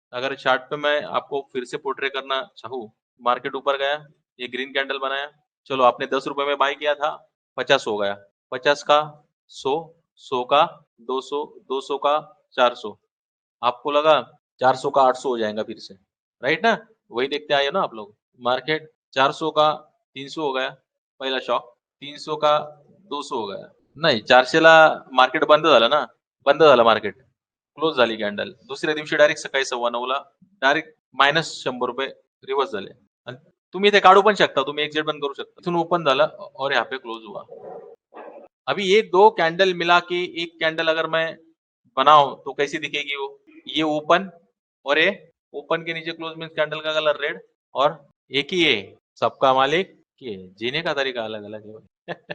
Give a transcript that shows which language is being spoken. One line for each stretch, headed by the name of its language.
Hindi: अगर चार्ट पे मैं आपको फिर से पोर्ट्रे करना चाहूँ, मार्केट ऊपर गया, ये ग्रीन कैंडल बनाया, चलो आपने 10 रुपए में बाय किया था, 50 हो गया, 50 का 100, 100 का 200, 200 का 400, आपको लगा 400 का 800 हो जाएगा फिर से, राइट ना? वही देखते आए हो ना आप लोग। मार्केट 400 का 300 हो गया,
Marathi: पहिला शॉक, 300 का 200 हो गया, नाही 400 ला मार्केट बंद झालं ना, बंद झालं मार्केट, क्लोज झाली कॅन्डल, दुसऱ्या दिवशी डायरेक्ट सकाळी 9:15 ला डायरेक्ट -100 रुपये रिवर्स झाले। आणि तुम्ही इथे काढू पण शकता, तुम्ही एक्झिट पण करू शकता। इथून ओपन झालं
Hindi: और यहाँ पे क्लोज हुआ। अभी ये दो कैंडल मिला के एक कैंडल अगर मैं बनाऊं तो कैसी दिखेगी वो, ये ओपन और ये ओपन के नीचे क्लोज मीन्स कैंडल का कलर रेड, और एक ही है, सबका मालिक ये, जीने का तरीका अलग अलग है।